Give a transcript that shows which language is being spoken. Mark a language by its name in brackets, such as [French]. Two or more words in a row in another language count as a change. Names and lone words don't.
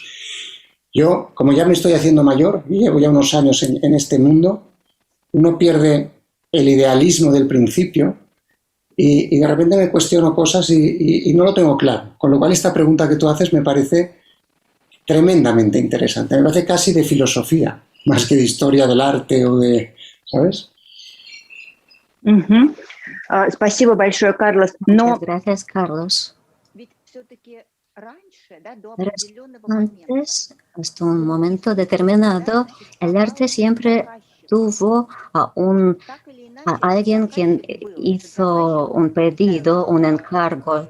[Spanish] Yo, como ya me estoy haciendo mayor, y llevo ya unos años en este mundo, uno pierde el idealismo del principio y de repente me cuestiono cosas y no lo tengo claro. Con lo cual esta pregunta que tú haces me parece tremendamente interesante. Me parece casi de filosofía, más que de historia del arte o de... ¿Sabes? [Russian] Спасибо большое, Карлос. [Spanish] Muchas gracias, Carlos. Pero antes, hasta un momento determinado, el arte siempre tuvo a alguien quien hizo un pedido, un encargo.